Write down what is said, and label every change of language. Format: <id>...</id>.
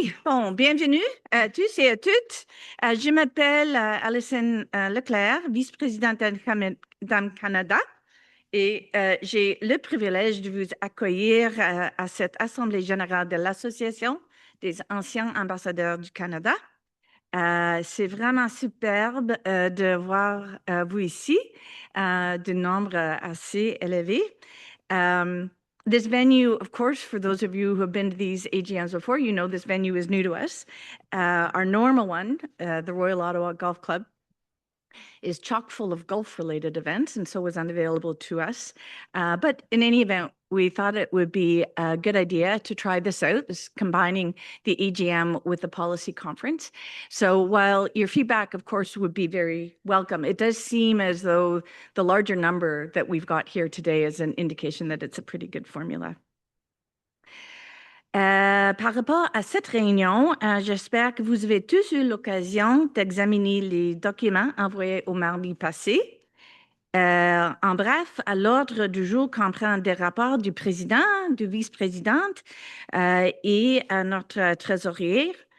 <fr>Bon, bienvenue à tous et à toutes. Je m'appelle Alison Leclerc, vice-présidente d'AmbCanada, et j'ai le privilège de vous accueillir à cette Assemblée générale de l'Association des anciens ambassadeurs du Canada. C'est vraiment superbe de voir vous ici, de nombre assez élevé.</fr> <en>This venue, of course, for those of you who have been to these AGMs before, you know this venue is new to us. Our normal one, the Royal Ottawa Golf Club, is chock full of golf-related events, and so was unavailable to us. But in any event, we thought it would be a good idea to try this out, this combining the AGM with the policy conference. So while your feedback, of course, would be very welcome, it does seem as though the larger number that we've got here today is an indication that it's a pretty good formula.</en> <fr>Par rapport à cette réunion, j'espère que vous avez tous eu l'occasion d'examiner les documents envoyés au mardi passé. En bref, l'ordre du jour comprend des rapports du président, du vice-présidente et notre trésorier.</fr>